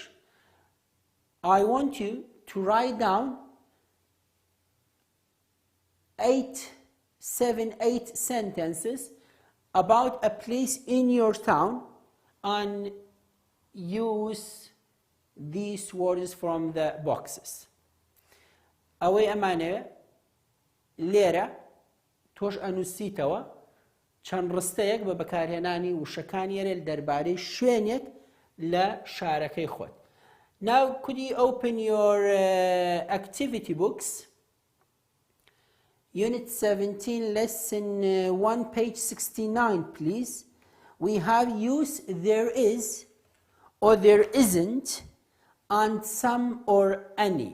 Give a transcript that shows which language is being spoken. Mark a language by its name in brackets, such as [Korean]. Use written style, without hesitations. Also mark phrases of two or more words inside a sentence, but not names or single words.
[English] I want you to write down 8 sentences about a place in your town and use these words from the boxes. [Central Kurdish] ئەوەی ئەمانەوە لێرە تۆش ئەنووسیتەوە چەند ڕستەیەک بە بەکارهێنانی وشەکانی ئێرە دەربارەی شوێنێک لە شارەکەی خۆت. [English] Now could you open your activity books? Unit 17, lesson 1, page 69, please. We have use there is or there isn't and some or any.